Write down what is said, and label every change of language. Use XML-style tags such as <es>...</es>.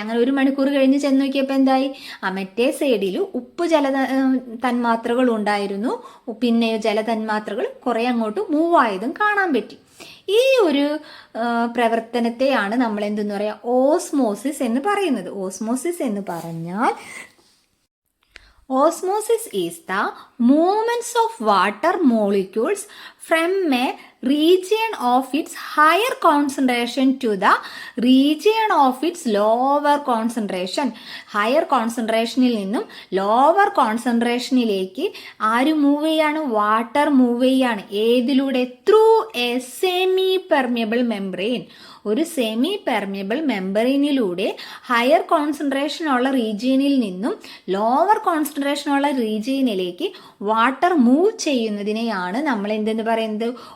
<ml>അങ്ങനെ 1 മണിക്കൂർ കഴിഞ്ഞ് ചെന്ന് നോക്കിയപ്പോൾ എന്തായി, മറ്റേ സൈഡിൽ ഉപ്പ് തന്മാത്രകൾ ഉണ്ടായിരുന്നു. പിന്നെ ജലതന്മാത്രകൾ കുറെ അങ്ങോട്ട് മൂവ് ആയതും കാണാൻ പറ്റി. ഈ ഒരു പ്രവർത്തനത്തെയാണ് നമ്മൾ എന്തെന്ന് പറയാ, ഓസ്മോസിസ് എന്ന് പറയുന്നത്. ഓസ്മോസിസ് എന്ന് പറഞ്ഞാൽ,</ml> <en>osmosis is the movements of water molecules from a region of its higher concentration to the region of its lower concentration.</en> <ml>Higher കോൺസെൻട്രേഷനിൽ നിന്നും ലോവർ കോൺസെൻട്രേഷനിലേക്ക് ആര് മൂവ് ചെയ്യാണ്? വാട്ടർ മൂവ് ചെയ്യാണ്. ഏതിലൂടെ?</ml> <en>Through a semi permeable membrane.</en> <ml>ഒരു semi permeable മെംബ്രെയിനിലൂടെ higher concentration ഉള്ള റീജിയനിൽ നിന്നും lower concentration ഉള്ള റീജിയനിലേക്ക് water move ചെയ്യുന്നതിനെയാണ് നമ്മൾ എന്തെന്ന് പറയുന്നത്?</ml>